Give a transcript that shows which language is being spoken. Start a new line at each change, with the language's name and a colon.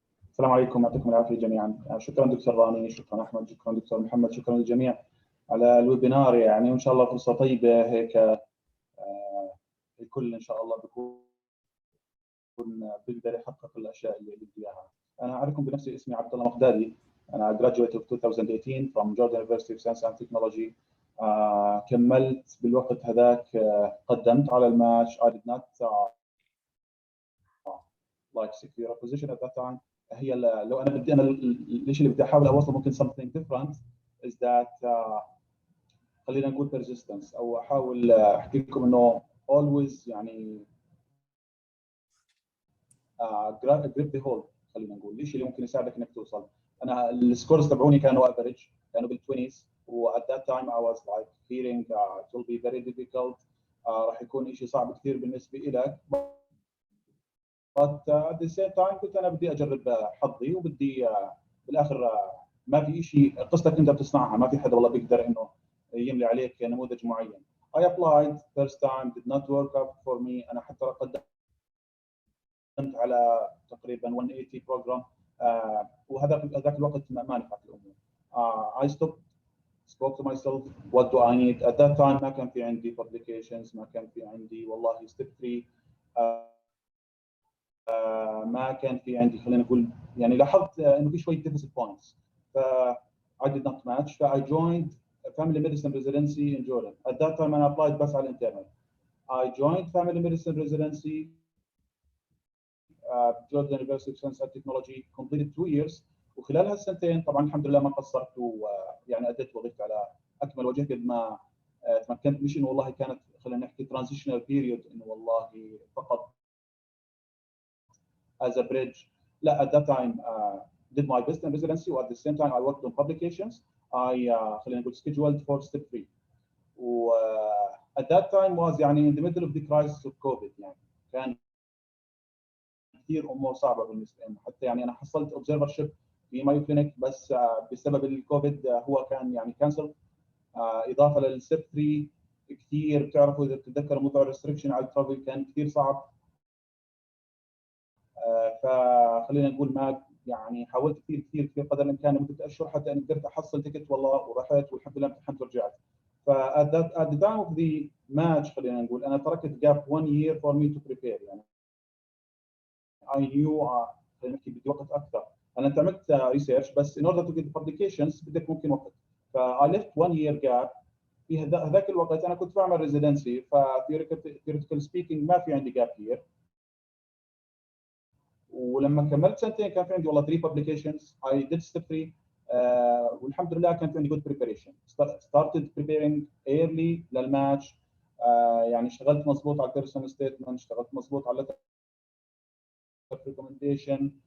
Arabic: السلام عليكم، يعطيكم العافيه جميعا. شكرا دكتور رامي، شكرا احمد، شكرا دكتور محمد، شكرا للجميع على الويبينار يعني. وان شاء الله فرصه طيبه هيك الكل ان شاء الله بيكون بيقدر يحقق الاشياء اللي بده اياها. انا اعرفكم بنفسي، اسمي عبد الله مقدادي.
English: انا graduate of 2018 from Jordan University of Science and Technology.
Arabic: كملت بالوقت هذاك، قدمت على الماتش.
English: I did not like secure a position at that time.
Arabic: هي لو انا بدي الشيء اللي بدي احاول اوصله ممكن
English: something different is that
Arabic: خلينا نقول persistence، او احاول احكي لكم انه always يعني
English: grip the hold.
Arabic: خلينا نقول الشيء اللي ممكن يساعدك انك توصل. انا السكورز تبعوني كانوا افريج، كانوا بال20s،
English: و at that time I was like feeling it will be very difficult.
Arabic: راح يكون شيء صعب كثير بالنسبه لك.
English: but at the same time
Arabic: كنت انا بدي اجرب حظي، وبدي بالاخر ما في شيء قصتك انت بتصنعها، ما في حدا والله بيقدر انه يملي عليك نموذج معين.
English: I applied first time, did not work out for me.
Arabic: انا حتى قدمت على تقريبا 180 بروجرام، وهذاك الوقت ما نفعت الامور.
English: I spoke to myself what do I need at that time.
Arabic: ما كان في عندي publications، ما كان في عندي والله step 3، ما كان في عندي خلينا نقول يعني لاحظت انه في شويه
English: deficit points. ف I did not match. ف I joined family medicine residency in Jordan. At that time I applied
Arabic: بس على الانترنال.
English: I joined family medicine residency. Jordan university of science and technology completed 2 years.
Arabic: وخلال هالسنتين طبعا الحمد لله ما قصرت ويعني اديت وظيفتي على اكمل وجه قد ما تمكنت. مش انه والله كانت خلينا نحكي ترانزيشنال بيريود انه والله فقط
English: as a bridge. لا, at that time did my best in residency, or at the same time I worked on publications. I
Arabic: خلينا نقول
English: scheduled for step 3. و at that time was يعني in the middle of the crisis of COVID.
Arabic: يعني كان كثير امور صعبه بالنسبه لنا، حتى يعني انا حصلت observership في مايو كلينيك بس بسبب الكوفيد هو كان يعني كانسل. اضافه للستيب 3 كثير بتعرفوا اذا بتتذكروا موضوع الريستركشن على الترافل كان كثير صعب. فخلينا نقول ما يعني حاولت كثير قدر الامكان لمده اشهر حتى اني قدرت احصل تيكت والله ورحت والحمد لله امتحنت ورجعت.
English: ف at the time of the match
Arabic: خلينا نقول انا تركت
English: gap 1 year for me to prepare.
Arabic: يعني
English: I knew
Arabic: خلينا نحكي بدي وقت اكثر. انا انت عملت ريسيرش بس
English: in order to get publications
Arabic: بدك ممكن وقت.
English: ف I left 1 year gap.
Arabic: في هذاك الوقت انا كنت بعمل ريزيدنسي، ف
English: theoretical speaking
Arabic: ما في عندي
English: gap year.
Arabic: ولما كملت سنتين كان في عندي والله 3 publications.
English: I did step 3
Arabic: والحمد لله كان في عندي
English: good preparation. Started preparing early للماتش.
Arabic: يعني اشتغلت مضبوط على البيرسونال ستيتمنت، اشتغلت مضبوط على recommendation.